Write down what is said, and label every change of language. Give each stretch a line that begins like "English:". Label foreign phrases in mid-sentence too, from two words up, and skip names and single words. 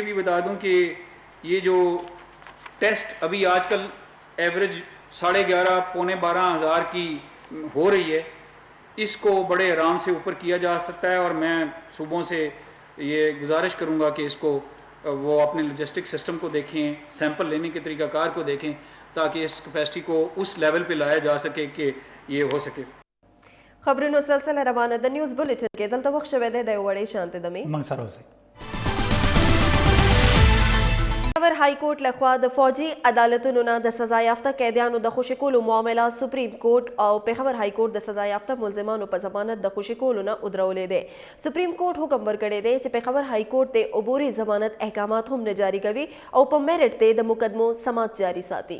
Urdu: بھی بتا دوں کہ یہ جو ٹیسٹ ابھی آج کل ایوریج 11,500 پونے 12,000 کی ہو رہی ہے اس کو بڑے آرام سے اوپر کیا جا سکتا ہے اور میں صوبوں سے یہ گزارش کروں گا کہ اس کو وہ اپنے
English: logistic system
Urdu: کو دیکھیں سیمپل لینے کے طریقہ کار کو دیکھیں تاکہ اس کیپیسٹی کو اس لیول پہ لایا جا سکے کہ یہ ہو سکے
Pashto: خبرونو سلسله روانه د
English: news bulletin
Pashto: کې دلته وخت شوی دی د وړې شانتې دمې موږ سره اوسئ پېښور های کورټ لخوا د فوجي عدالتونو نه د سزا یافته قیدیانو د خوشي کولو معامله سپریم کورټ او پېښور های کورټ د سزا یافته ملزمانو په ضمانت د خوشي کولو نه ودرولې دی سپریم کورټ حکم ورکړی دی چې پېښور های کورټ ته عبوري ضمانت احکامات هم نه جاري کوي او په میرټ ته د مقدمو سماعت جاري ساتي